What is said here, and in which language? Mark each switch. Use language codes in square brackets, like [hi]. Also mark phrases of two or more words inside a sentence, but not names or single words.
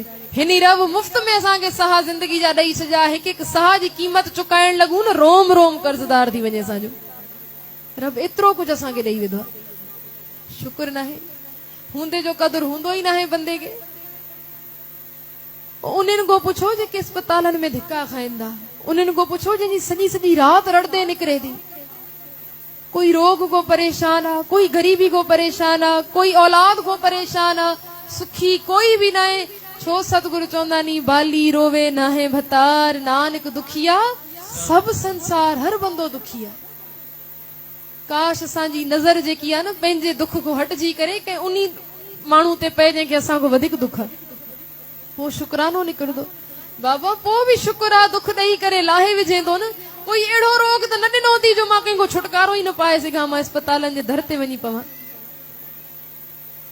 [sd] हिन रब मुफ़्त में असांखे साह ज़िंदगी जा ॾेई छॾिया, हिकु हिकु साह जी क़ीमत चुकाइण लॻूं न रोम रोम कर्ज़दार थी वञे असांजो। रब एतिरो कुझु असांखे ॾेई विधो आहे, शुक्र नाहे, हूंदे जो क़दुरु हूंदो ई नाहे बंदे खे। उन्हनि को पुछो जेके अस्पतालनि में धिका खाइनि था, उन्हनि को पुछो जंहिंजी सॼी सॼी राति रड़दे निकिरे थी। कोई रोग को परेशान आ, कोई गरीबी को परेशान आ, कोई औलाद को परेशान आ, सुखी कोई भी ना है। छो सतगुरु चवंदा नी बाली रोवे ना है भतार, [pa] ਨਾਨਕ ਦੁਖੀਆ ਸਭ ਸੰਸਾਰ, [sd] हर बंदो दुखिया। काश असांजी नज़र जेकी आहे न पंहिंजे दुख को हटजी करे के उन्ही माण्हू ते पए जंहिंखे असांखो वधीक दुख आहे, पोइ शुक्रानो निकिरंदो। बाबा पोइ बि शुक्र आहे, दुख ॾेई करे लाहे विझे थो न। कोई अहिड़ो रोग त न ॾिनो थी जो मां कंहिंखो छुटकारो ई न पाए सघां, मां अस्पतालनि जे दर ते वञी पवां।